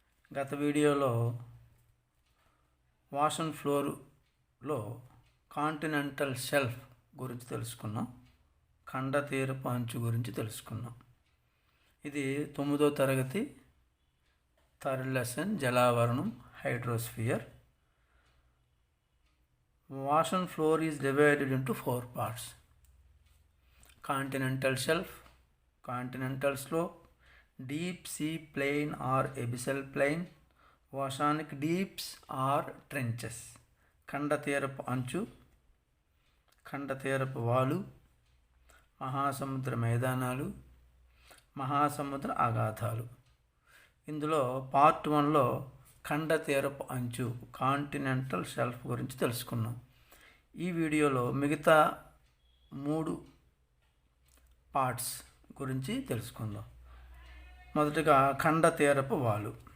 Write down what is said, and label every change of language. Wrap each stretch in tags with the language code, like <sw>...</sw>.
<te>గత వీడియోలో wash and ఫ్లోర్లో కాంటినెంటల్ షెల్ఫ్ గురించి తెలుసుకున్నాం. ఖండ తీరపు అంచు గురించి తెలుసుకున్నాం. ఇది 9వ తరగతి third lesson జలావరణం hydrosphere.</te> <en>Wash and floor is divided into 4 parts: continental shelf, continental slope, deep sea plain or abyssal plain, oceanic deeps or trenches,</en> <te>ఖండ తీరపు అంచు, ఖండ తీరపు వాలు, మహాసముద్ర మైదానాలు, మహాసముద్ర అగాధాలు. ఇందులో పార్ట్ 1లో ఖండ తీరపు అంచు కాంటినెంటల్ షెల్ఫ్ గురించి తెలుసుకున్నాం. ఈ వీడియోలో మిగతా 3 పార్ట్స్ గురించి తెలుసుకుందాం. మొదటగా ఖండ తీరపు వాలు.</te>